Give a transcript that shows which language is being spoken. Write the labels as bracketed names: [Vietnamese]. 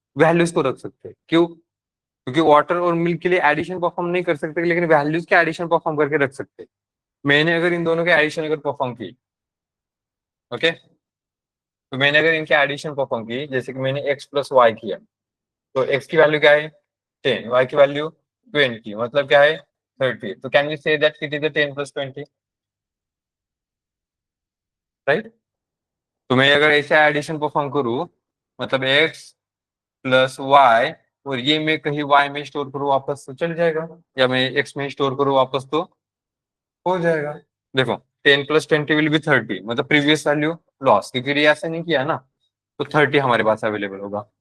[Hindi] Values को रख सकते हैं, क्यों? क्योंकि वाटर और मिल्क के लिए एडिशन परफॉर्म नहीं कर सकते, लेकिन वैल्यूज के एडिशन परफॉर्म करके रख सकते हैं। मैंने अगर इन दोनों के एडिशन अगर परफॉर्म की, ओके, तो मैंने अगर इनके एडिशन परफॉर्म की, जैसे कि मैंने एक्स प्लस वाई किया, तो एक्स की वैल्यू क्या है 10, वाई की वैल्यू 20, मतलब क्या है 30. [English] So can we say that it is a 10 plus 20? [Hindi] Right? तो मैं अगर ऐसे एडिशन परफॉर्म करूं, मतलब x प्लस y, और ये मैं कहीं y में स्टोर करूं वापस तो चल जाएगा, या मैं x में स्टोर करूं वापस तो हो जाएगा। देखो 10 प्लस 20 विल बी 30, मतलब प्रीवियस वैल्यू लॉस, क्योंकि ये ऐसा नहीं किया ना, तो 30 हमारे पास अवेलेबल होगा।